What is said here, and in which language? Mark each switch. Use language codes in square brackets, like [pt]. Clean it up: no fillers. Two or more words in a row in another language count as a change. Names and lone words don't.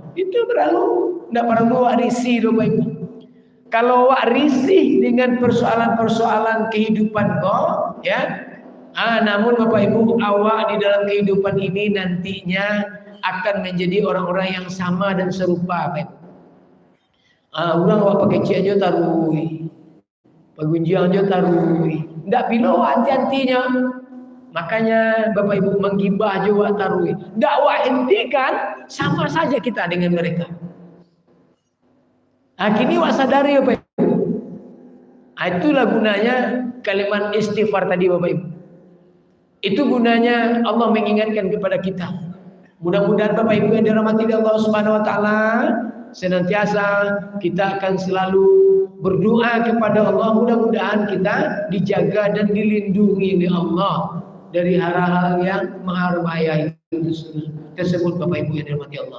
[id] Itu tidak perlu risih Bapak Ibu. Kalau risih dengan persoalan-persoalan kehidupan kau, ya. Namun Bapak Ibu, awak di dalam kehidupan ini nantinya akan menjadi orang-orang yang sama dan serupa, Bapak Ibu. [min] Orang awak pakai cik aja tarui, pagunjiang aja tarui, tidak bilo hati-hatinya. [id] Makanya Bapak Ibu menggibah aja [min] awak tarui, [id] dakwah hentikan, sama saja kita dengan mereka. Kini awak sadari Bapak Ibu. Itulah gunanya kalimat istighfar tadi Bapak Ibu. Itu gunanya Allah mengingatkan kepada kita. Mudah-mudahan Bapak Ibu yang dirahmati Allah [ar] سبحانه وتعالى, [id] senantiasa kita akan selalu berdoa kepada Allah, mudah-mudahan kita dijaga dan dilindungi oleh Allah dari hal-hal yang berbahaya tersebut Bapak Ibu yang dirahmati Allah.